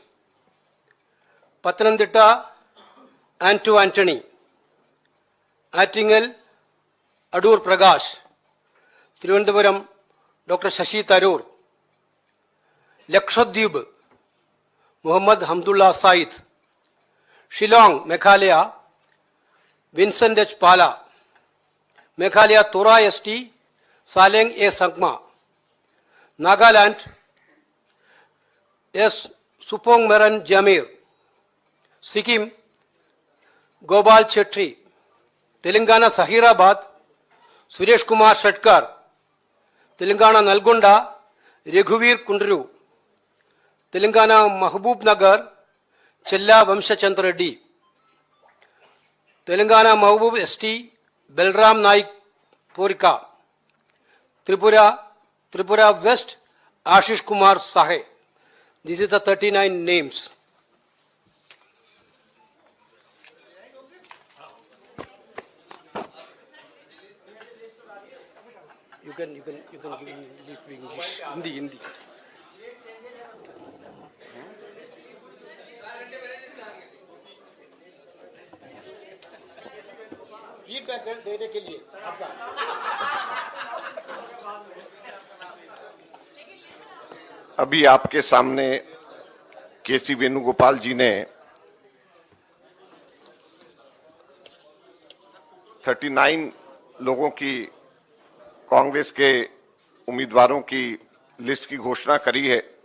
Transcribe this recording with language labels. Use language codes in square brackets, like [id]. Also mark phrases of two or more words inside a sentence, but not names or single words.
[en] Pathanamthitta, Anto Anthony. Attingal, Adur Prakash. Thiruvananthapuram, Dr. Shashi Tharoor. Lakshadweep, Muhammad Hamdullah Said. Shillong, Meghalaya, Vincent H. Pala. Meghalaya Tora ST, Saleng A. Sangma. Nagaland, S. Supong Meran Jamir. Sikkim, Gopal Chetri, Telangana Sahirabad, Suresh Kumar Shatkar, Telangana Nalgonda, Raghuvir Kundru, Telangana Mahbub Nagar, Chella Vamshachandra Reddy, Telangana Mahbub ST, Belram Naik Porika, Tripura West, Ashish Kumar Sahe. This is the 39 names. You can give me English, Hindi. [hi] फीडबैक देने के लिए आपका अभी आपके सामने केसी वेणुगोपाल जी ने 39 लोगों की कांग्रेस के उम्मीदवारों की लिस्ट की घोषणा करी है।